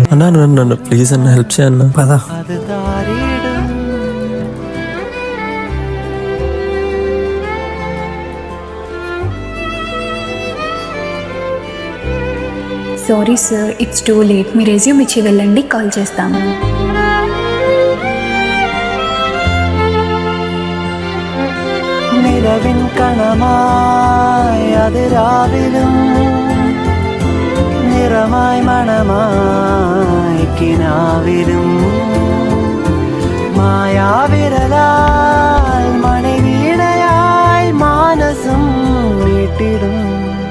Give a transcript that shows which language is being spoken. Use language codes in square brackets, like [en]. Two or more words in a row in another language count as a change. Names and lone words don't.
[te] అన్నా ప్లీజ్ అన్న హెల్ప్ చేయన్నా. పదా. [en] Sorry sir, it's too late. [te] మీ రెజ్యూమ్ ఇచ్చి వెళ్ళండి, కాల్ చేస్తాము. [ml] നിലവിൻ കണമായി അതിരാവിലും നിറമായി മണമായി കിനാവിലും മായാവിരലാൽ മണിവീണയായി മാനസം വീട്ടിടും.